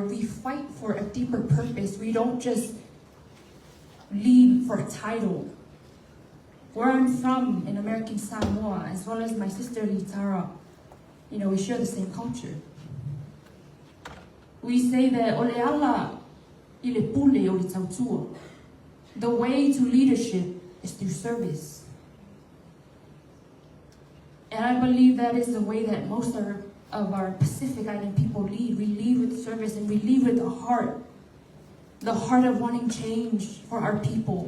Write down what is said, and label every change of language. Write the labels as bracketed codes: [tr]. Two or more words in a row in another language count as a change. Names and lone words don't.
[en] We fight for a deeper purpose. We don't just lead for a title. Where I'm from in American Samoa, as well as my sister Litara, you know, we share the same culture. We say that [sm] ole ala i le pule o le tautua. [en] The way to leadership is through service. And I believe that is the way that most of our Pacific Island people lead. We lead with service and we lead with the heart of wanting change for our people.